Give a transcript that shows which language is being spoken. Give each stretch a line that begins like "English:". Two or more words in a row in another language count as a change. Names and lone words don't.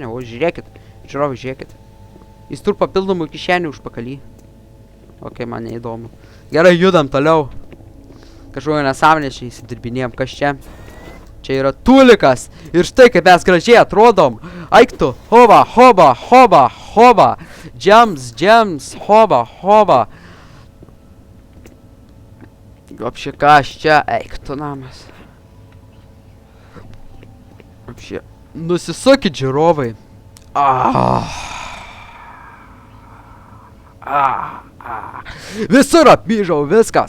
Lithuanian: O, žiūrėkit. Žiūrovai, žiūrėkit. Jis turi papildomų kišenių užpakalį. Ok, man neįdomu. Gerai, judam toliau. Kažkokio nesąmonė čia įsidirbinėjom. Kas čia? Čia yra tulikas. Ir štai kaip mes gražiai atrodom. Eik tu. Hoba, hoba, hoba, hoba. Džems, džems, hoba, hoba. Вообще, kas čia? Eik tu namas. Вообще. Nusisukit, žiūrovai. Visur apmyžau, viskas.